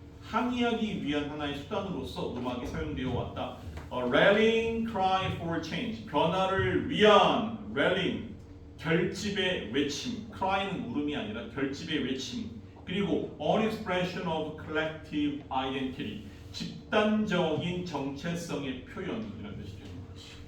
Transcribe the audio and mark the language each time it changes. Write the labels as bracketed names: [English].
[Korean] 항의하기 위한 하나의 수단으로서 음악이 사용되어 왔다. [English] rallying cry for change. [Korean] 변화를 위한 rallying. 결집의 외침. cry는 울음이 아니라 결집의 외침. [English] 그리고 an expression of collective identity. [Korean] 집단적인 정체성의 표현이라는 뜻이 되는 거지.